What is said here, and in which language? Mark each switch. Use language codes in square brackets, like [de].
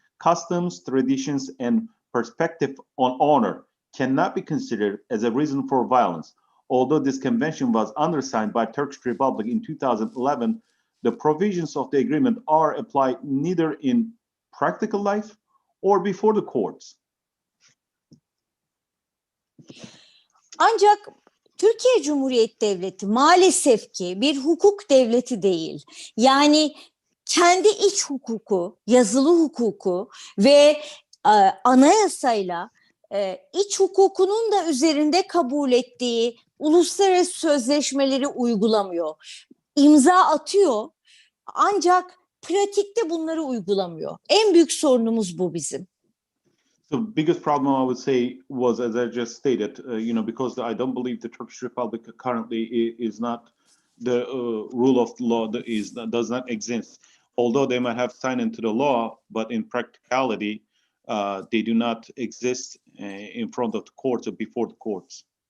[en] customs, traditions, and perspective on honor cannot be considered as a reason for violence. Although this convention was undersigned by Turkish Republic in 2011, the provisions of the agreement are applied neither in practical life or before the courts. [tr] Ancak Türkiye Cumhuriyeti Devleti maalesef ki bir hukuk devleti değil. Yani kendi iç hukuku, yazılı hukuku ve anayasayla iç hukukunun da üzerinde kabul ettiği uluslararası sözleşmeleri uygulamıyor. İmza atıyor ancak pratikte bunları uygulamıyor. En büyük sorunumuz bu bizim. [en] The biggest problem I would say was, as I just stated, because I don't believe the Turkish Republic currently is not the rule of law does not exist. Although they might have signed into the law, but in practicality, they do not exist in front of the courts or before the courts.